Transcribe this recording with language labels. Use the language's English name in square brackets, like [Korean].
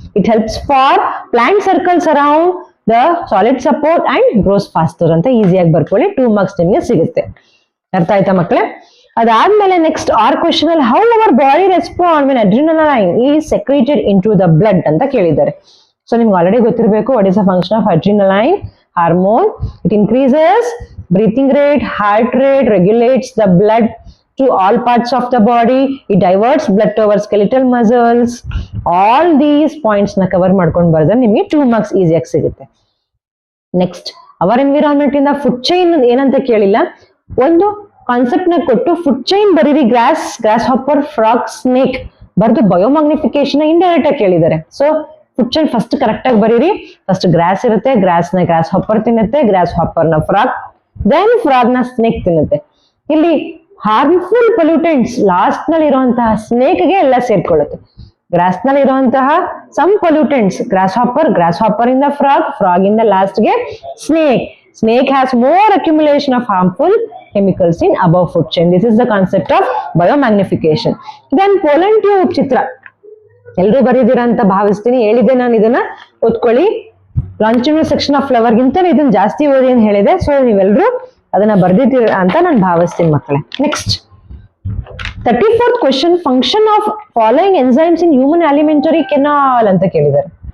[English] it helps for plant circles around the solid support and grows faster [Kannada] ಅಂತ ಈಸಿಯಾಗಿ ಬರ್ಕೊಳ್ಳಿ. 2 marks ನಿಮಗೆ ಸಿಗುತ್ತೆ. ಅರ್ಥ ಆಯ್ತಾ ಮಕ್ಕಳೇ? ಅದಾದ್ಮೇಲೆ ನೆಕ್ಸ್ಟ್ ಕ್ವೆಶನ್ ಅಲ್ಲಿ [English] how our body respond when adrenaline is secreted into the blood [Kannada] ಅಂತ ಕೇಳಿದ್ದಾರೆ. [English] so [Kannada] ನಿಮ್ಗೆ [English] already [Kannada] ಗೊತ್ತಿರಬೇಕು [English] What is the function of adrenaline hormone. It increases breathing rate, heart rate, regulates the blood to all parts of the body. It diverts blood over skeletal muscles. All these points [Kannada] na cover ಮಾಡ್ಕೊಂಡು ಬರ್ದ್ರೆ ನಿಮಗೆ 2 marks ಈಸಿಯಾಗಿ ಸಿಗುತ್ತೆ. Next, hour environment ಇಂದ food chain ಏನಂತ ಕೇಳಿಲ್ಲ, ಒಂದು concept ನ ಕೊಟ್ಟು ಫುಡ್ ಚೈನ್ ಬರೀರಿ. ಗ್ರಾಸ್ ಹಾಪರ್, ಫ್ರಾಗ್, ಸ್ನೇಕ್ ಬರ್ದು ಬಯೋಮ್ಯಾಗ್ನಿಫಿಕೇಶನ್ ಇಂಡೈರೆಕ್ಟ್ ಆಗಿ ಕೇಳಿದ್ದಾರೆ. So food chain first correct ಆಗಿ ಬರೀರಿ. ಫಸ್ಟ್ ಗ್ರಾಸ್ ಇರುತ್ತೆ, ಗ್ರಾಸ್ ನ ಗ್ರಾಸ್ ಹಾಪರ್ ತಿನ್ನುತ್ತೆ, ಗ್ರಾಸ್ ಹಾಪರ್ ನ ಫ್ರಾಗ್, ದೆನ್ ಫ್ರಾಗ್ ನ ಸ್ನೇಕ್ ತಿನ್ನುತ್ತೆ. ಇಲ್ಲಿ ಹಾರ್ಮ್ಫುಲ್ ಪೊಲ್ಯೂಟೆಂಟ್ಸ್ ಲಾಸ್ಟ್ ನಲ್ಲಿ ಇರುವಂತಹ ಸ್ನೇಕ್ ಗೆ ಎಲ್ಲ ಸೇರ್ಕೊಳ್ಳುತ್ತೆ. [English] grass [Kannada] ನಲ್ಲಿ ಇರುವಂತಹ [English] Some pollutants grasshopper ಇಂದ frog ಇಂದ last ಗೆ snake has more accumulation of harmful chemicals in above food chain. This is the concept of biomagnification. Then pollen tube [Kannada] ಚಿತ್ರ ಎಲ್ಲರೂ ಬರೀದಿರಾ ಅಂತ ಭಾವಿಸ್ತೀನಿ. ಹೇಳಿದೆ ನಾನು, ಇದನ್ನ ಓದ್ಕೊಳ್ಳಿ. [English] longitudinal section of flower [Kannada] ಗಿಂತ ಇದನ್ನ ಜಾಸ್ತಿ ಓದಿ ಅಂತ ಹೇಳಿದೆ. ಸೊ ನೀವೆಲ್ಲರೂ ಅದನ್ನ ಬರ್ದಿದ್ದೀರ ಅಂತ ನಾನು ಭಾವಿಸ್ತೀನಿ ಮಕ್ಕಳೇ. Next 34th question, [English] function of following enzymes in human alimentary canal [Kannada] ಅಂತ ಕೇಳಿದ್ದಾರೆ.